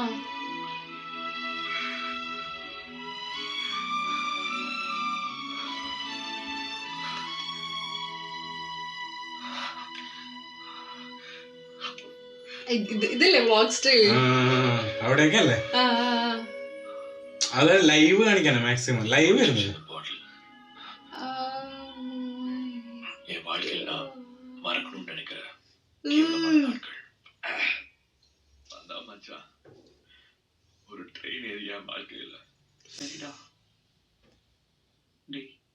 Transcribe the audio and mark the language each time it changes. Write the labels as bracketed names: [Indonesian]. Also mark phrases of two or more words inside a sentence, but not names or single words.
[Malayalam] ഇതല്ലേ [English] vlog style [Malayalam] അവിടെയൊക്കെ അല്ലേ അത് ലൈവ് കാണിക്കാനാ [English] maximum live [Malayalam] വരുന്നത് [Tamil] என் வாழ்க்கையில் நான் மறக்கணும்னு நினைக்கிற கேவலமான நாட்கள் அதான் மச்சான் ஒரு [English] train area [Tamil] வாழ்க்கையில் சரிடா டேய்